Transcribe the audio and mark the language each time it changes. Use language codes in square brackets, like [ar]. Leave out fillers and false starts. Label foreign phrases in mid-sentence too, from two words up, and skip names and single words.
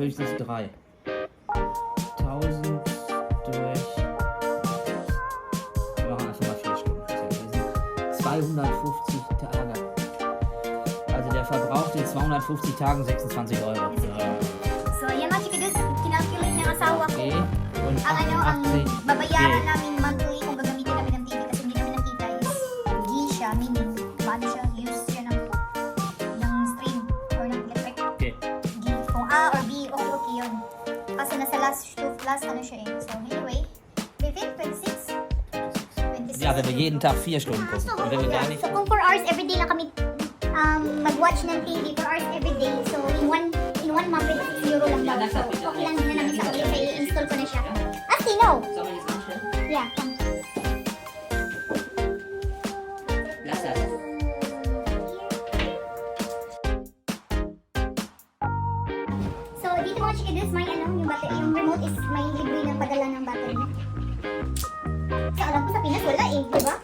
[de] Höchstens 3. 1000 durch. Wir machen einfach mal 4 Stunden. Das sind 250 Tage. Also der verbraucht in 250 Tagen 26 €. Ja. [tl] So, yan mga Chikidus, kinalculate ng asawa ko. [de] Okay. Und [tl] Ang ano, ang 88. babayaran Okay. namin monthly kung gagamitin namin ng TV kasi hindi namin nakita is G siya, meaning paano siya, use siya ng stream or ng electric. Okay. G. Kung A or B, okay yun. Kaso nasa last ano siya eh. [en] So anyway, [de] wie viel? 26? 26. Ja, wenn wir jeden Tag 4 Stunden gucken. Und wenn wir gar nicht. [tl] So kung [en] 4 hours everyday [tl] lang kami mag-watch ng TV, 4 hours everyday, [en] so in one month, [tl] 26 euro lang daw. So okay lang na namin sa ulit, kaya i-install ko na siya. Asti, no! [de] Sollen wir jetzt anstellen? [en] Yeah, come. [de] Lass das. [tl] So dito mga Chikidus, may ano, yung battery, yung remote is may libre ng padala ng battery. So alam ko sa Pinas wala eh, di ba?